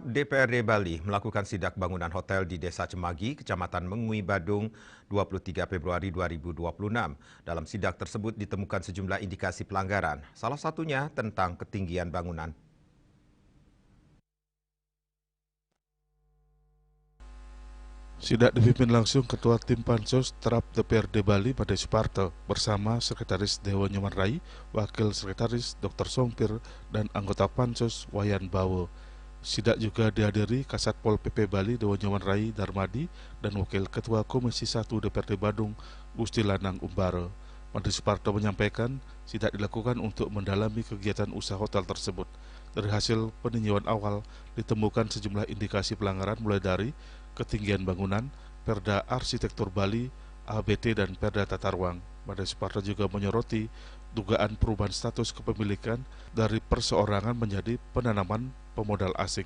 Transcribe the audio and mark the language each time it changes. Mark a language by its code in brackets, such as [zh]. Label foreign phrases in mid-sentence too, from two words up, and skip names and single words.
[id] DPRD Bali melakukan sidak bangunan hotel di Desa Cemagi, Kecamatan Mengui, Badung, 23 Februari 2026. Dalam sidak tersebut ditemukan sejumlah indikasi pelanggaran, salah satunya tentang ketinggian bangunan. Sidak dipimpin langsung Ketua Tim Pansus Trap DPRD Bali Made Suparto bersama Sekretaris Dewan Nyoman Rai, Wakil Sekretaris Dr. Songpir, dan anggota Pansus Wayan Bawo. Sidak juga dihadiri Kasat Pol PP Bali Dewan Nyoman Rai Darmadi dan Wakil Ketua Komisi 1 DPRD Badung Gusti Lanang Umbaro. Made Suparto menyampaikan sidak dilakukan untuk mendalami kegiatan usaha hotel tersebut. Dari hasil peninjauan awal ditemukan sejumlah indikasi pelanggaran mulai dari ketinggian bangunan, Perda Arsitektur Bali, ABT, dan Perda Tata Ruang. Made Suparto juga menyoroti dugaan perubahan status kepemilikan dari perseorangan menjadi penanaman pemodal asing.